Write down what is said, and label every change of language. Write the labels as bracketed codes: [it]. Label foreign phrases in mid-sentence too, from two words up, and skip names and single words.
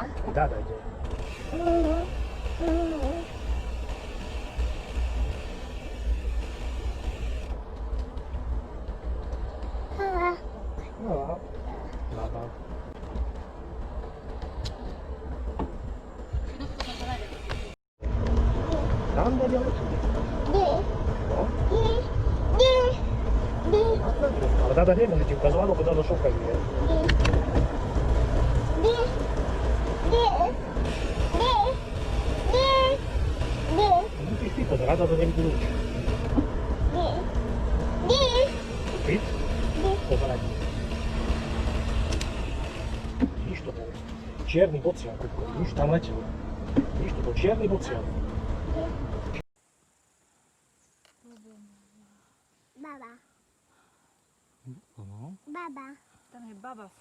[sk] Dáda ide. No, baba. Tam bude ďalej. Di. No. Di. Di. Di. Ale dáda nemôže ti ukazovať, lebo dáda šokazuje. Di. Di. Di. Di. Di. Musíš ty pozerať, dáda nevidí nič. Di. Di. Piť? Di. Pozerať. Vidíš, to bol čierny bocian, vidíš, tam letel. Vidíš, to bol čierny bocian. Baba. No, Baba. Tam je Baba Fuchs.